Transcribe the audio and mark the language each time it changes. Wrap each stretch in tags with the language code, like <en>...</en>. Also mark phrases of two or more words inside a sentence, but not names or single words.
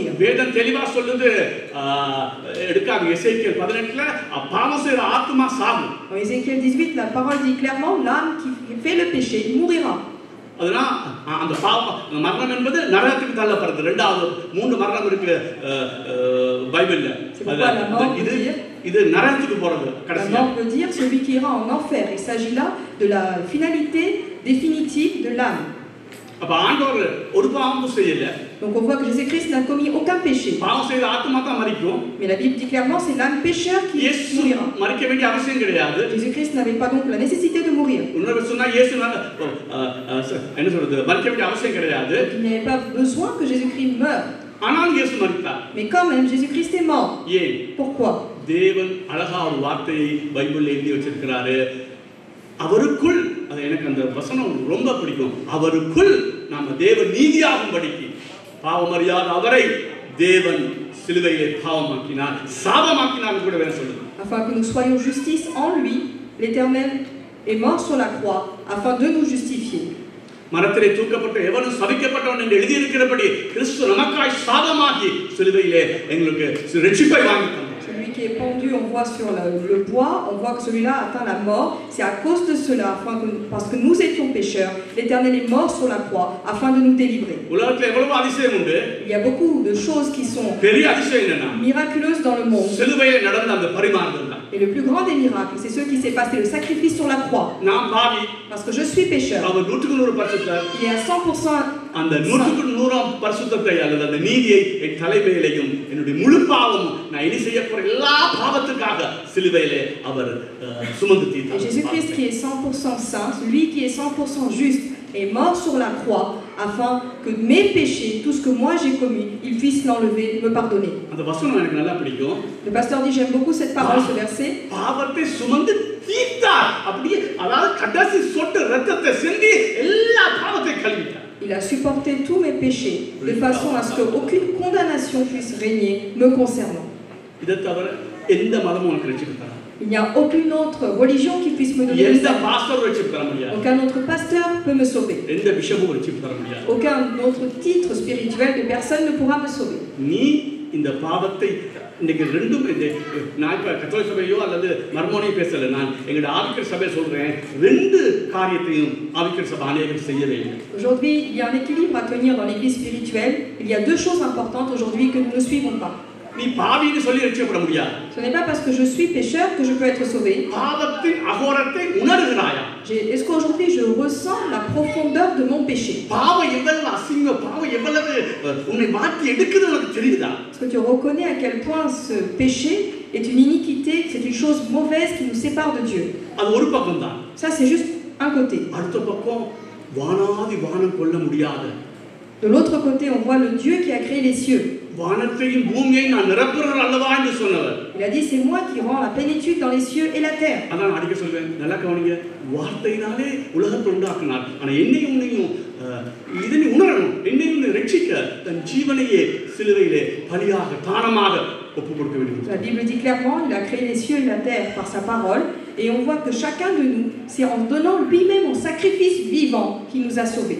<ta>வேதம் தெளிவா சொல்லுது, எடுக்காத எசேக்கியேல் 18ல பாவம் செய்ற ஆத்மா சாகும்.</ta> <fr>Dans Ézéchiel 18, la parole dit clairement, l'âme qui fait le péché, il mourira.</fr> <ta>அதனா அந்த பாவம் மரணம் என்பது நரகத்துக்கு தள்ளப்படுது. இரண்டாவது 3 மரணம் இருக்கு பைபிள்ல. இது நரகத்துக்கு போறது கடைசியா.</ta> <fr>La mort veut dire celui qui ira en enfer. Il s'agit là de la finalité définitive de l'âme.</fr> <ta>அப்ப ஆண்டவர் ஒரு பாவமும் செய்யல.</ta> <fr>Donc on voit que Jésus-Christ n'a commis aucun péché.</fr> <ta>பாவம் செய்த ஆத்மா தான் மரிக்கும்.</ta> <fr>Mais la Bible dit clairement c'est l'âme pécheur qui mourira.</fr> <ta>மரிக்க வேண்டிய அவசியம் கிடையாது.</ta> <fr>Jésus-Christ n'avait pas donc la nécessité de mourir.</fr> <ta>இன்னொரு சொன்னா இயேசு என்ன சொல்றது மரிக்க வேண்டிய அவசியம் கிடையாது.</ta> <fr>Il n'y avait pas besoin que Jésus-Christ meure.</fr> <ta>ஆனால் இயேசு மரித்தார்.</ta> <fr>Mais quand même Jésus-Christ est mort.</fr> <ta>ஏன்?</ta> <fr>Pourquoi?</fr> <ta>தேவன் அழகா ஒரு வார்த்தையை பைபிள்ல எழுதி வச்சிருக்கிறாரு. அவருக்குள், அது எனக்கு அந்த வசனம் ரொம்ப பிடிக்கும், அவருக்குள் நாம தேவ நீதியாகும்படிக்கு பாவமறியாத அவரை தேவன் சிலுவையிலே பாவமாக்கினார், சாபமாக்கினார் கூட வேற சொல்லுது.</ta> <fr>Afin que nous soyons justice en lui, l'Éternel est mort sur la croix afin de nous justifier.</fr> <ta>மரத்திலே தூக்கப்பட்ட எவனும் சபிக்கப்பட்டவன் என்று எழுதியிருக்கிறபடி கிறிஸ்து நமக்காய் சாபமாகி சிலுவையிலே எங்களுக்கு ரட்சிப்பை வாங்கி தந்தார்.</ta> <fr>Celui qui est pendu, on voit sur le bois, on voit que celui-là atteint la mort. C'est à cause de cela, parce que nous étions pécheurs, l'Éternel est mort sur la croix afin de nous délivrer. Il y a beaucoup de choses qui sont miraculeuses dans le monde. Et le plus grand des miracles, c'est ce qui s'est passé, le sacrifice sur la croix. Parce que je suis pécheur. Il est à 100%</fr> <ta>அந்த 100% பரிசுத்தத்தை அல்லது அந்த நீதியை என் தலைமையிலேயும் என்னுடைய முழு பாவமும் நான் இனி செய்ய போற எல்லா பாவத்துக்காக சிலுவையிலே அவர் சுமந்து தீர்த்தார்.</ta> <fr>Jésus-Christ qui est 100% saint, lui qui est 100% juste, est mort sur la croix afin que mes péchés, tout ce que moi j'ai commis, il puisse l'enlever, me pardonner.</fr> <ta>அந்த வசனம் எனக்கு நல்லா பிடிக்கும்.</ta> <fr>Le pasteur dit j'aime beaucoup cette parole, ce verset.</fr> <ta>பாவத்தை சுமந்து தீர்த்தார். அப்படியே அதாவது கடைசி சொட்டு இரத்தத்தை சிந்தி எல்லா பாவத்தையும் கழுவிட்டார்.</ta> <fr>Il a supporté tous mes péchés de façon à ce qu'aucune condamnation puisse régner me concernant. Il n'y a aucune autre religion qui puisse me donner le</fr> <ta>எந்த</ta> <fr>salut.</fr> <ta>பாஸ்டர் ரட்சிப்பு தர முடியாது.</ta> <fr>Aucun autre pasteur peut me sauver.</fr> <ta>எந்த பிஷப்பும் ரட்சிப்பு தர முடியாது.</ta> <fr>Aucun autre titre spirituel de personne ne pourra me sauver.</fr> <ta>நீ இந்த பாவத்தை இன்னைக்கு ரெண்டும் நான் இப்போ கத்தோலிக்க சபையோ அல்லது மர்மோனையோ பேசலை, நான் எங்களோட ஆவிக்கிற சபையை சொல்றேன், ரெண்டு காரியத்தையும் ஆவிக்கிற சபை அநேகம் செய்யவே இல்லை.</ta> <fr>Aujourd'hui, il y a un équilibre à tenir dans l'église spirituelle. Il y a deux choses importantes aujourd'hui que nous ne suivons pas.</fr> <ta>நீ பாவின்னு சொல்லி ரட்சிக்கப்பட முடியாது.</ta> <fr>Ce n'est pas parce que je suis pécheur que je peux être sauvé.</fr> <ta>பாவத்தின் அகோரத்தை உணர்கிறாயா?</ta> <fr>Est-ce qu'aujourd'hui je ressens la profondeur de mon péché?</fr> <ta>பாவம் எவ்வளவு அசிங்கம், பாவம் எவ்வளவு உன்னை மாற்றி எடுக்குது உனக்கு தெரியுதா?</ta> <fr>Est-ce que tu reconnais à quel point ce péché est une iniquité, c'est une chose mauvaise qui nous sépare de Dieu?</fr> <ta>அது ஒரு பக்கம் தான்.</ta> <fr>Ça c'est juste un côté.</fr> <ta>அடுத்த பக்கம் வானாதி வானம் கொள்ள முடியாத.</ta> <fr>De l'autre côté, on voit le Dieu qui a créé les cieux.</fr> <ta>வானத்தையும் பூமியையும் நான் நிரப்புறவர் அல்லவா என்று சொன்னவர்.</ta> <fr>Il a dit c'est moi qui rends la plénitude dans les cieux et la terre.</fr> <ta>அதான் அடிக்க சொல்வேன், நல்லா கவனிங்க, வார்த்தையினாலே உலகத்தை உண்டாக்கினார். ஆனா என்னையும் உன்னையும் இதை நீ உணரணும், என்னையும் உன்னை ரட்சிக்க தன் ஜீவனையே சிலுவையிலே பலியாக தானமாக ஒப்பு கொடுக்க வேண்டும்.</ta> <fr>La Bible dit clairement, il a créé les cieux et la terre par sa parole, et on voit que chacun de nous, c'est en donnant lui-même en sacrifice vivant qu'il nous a sauvés.</fr>